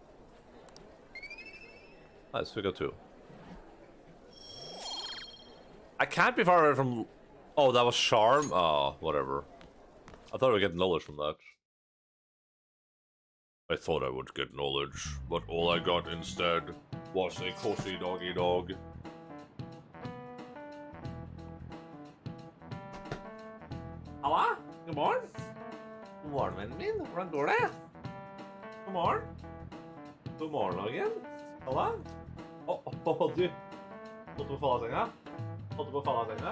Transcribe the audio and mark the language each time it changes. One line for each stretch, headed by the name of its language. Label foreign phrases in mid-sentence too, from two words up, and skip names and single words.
English: Nice, we got 2. I can't be far away from... Oh, that was charm? Oh, whatever. I thought I would get knowledge from that. I thought I would get knowledge, but all I got instead was a cozy doggy dog.
Norwegian: Halla? God morgen. God morgen, vennen min. Hvordan går det? God morgen. God morgen, Logan. Halla? Du. Holdt du på å falle av senga? Holdt du på å falle av senga?